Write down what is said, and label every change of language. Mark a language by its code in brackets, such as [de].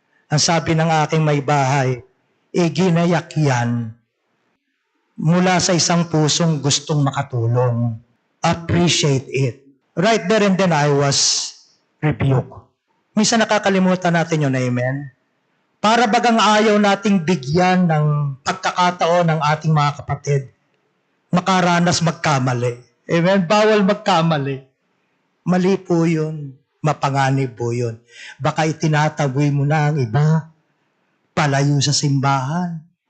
[tl] Ang sabi ng aking may bahay, ginayak yan mula sa isang pusong gustong makatulong. [en] Appreciate it. Right there and then I was rebuked. [tl] Minsan nakakalimutan natin yun, amen? Para bagang ayaw nating bigyan ng pagkakataon ng ating mga kapatid makaranas magkamali. Amen? Bawal magkamali. Mali po yun. Mapanganib po yun. Baka itinataboy mo na ang iba palayo sa simbahan.